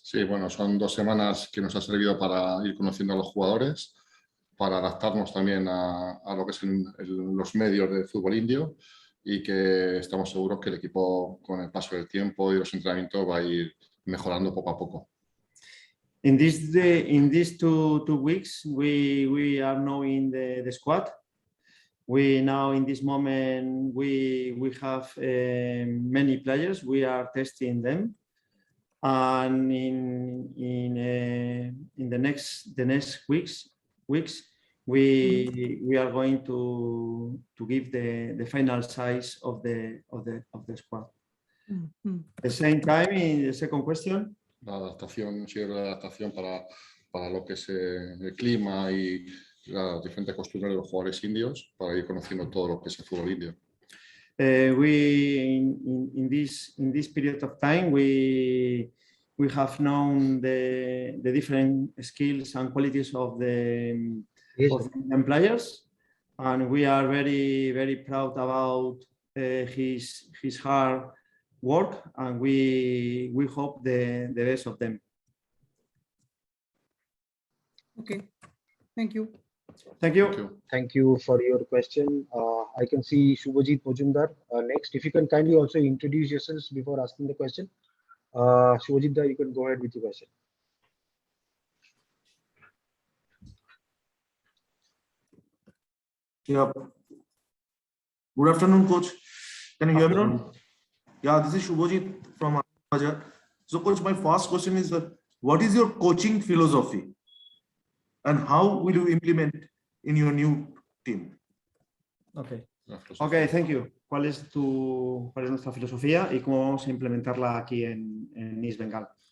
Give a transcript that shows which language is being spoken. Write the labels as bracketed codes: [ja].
[es] Sí, bueno, son 2 semanas que nos ha servido para ir conociendo a los jugadores, para adaptarnos también a lo que son los medios del fútbol indio y que estamos seguros que el equipo con el paso del tiempo y los entrenamientos va a ir mejorando poco a poco. [en] In these two weeks, we are knowing the squad. We now in this moment we have many players. We are testing them, and in the next weeks we are going to give the final size of the squad. The same time in the second question. [es] La adaptación, sí, la adaptación para lo que es el clima y las diferentes costumbres de los jugadores indios, para ir conociendo todo lo que es el fútbol indio. [en] In this period of time we have known the different skills and qualities of the Indian players, and we are very proud about his hard work, and we hope the best of them. Okay, thank you. Thank you. Thank you for your question. I can see Shubhajit Majumdar next. If you can kindly also introduce yourselves before asking the question. Shubhajit, you can go ahead with your question. Yeah. Good afternoon, coach. Can you hear me? Yeah, this is Shubhajit from Bajar. So, coach, my first question is, what is your coaching philosophy, and how will you implement in your new team? Okay, thank you. [es] ¿Cuál es nuestra filosofía y cómo vamos a implementarla aquí en East Bengal?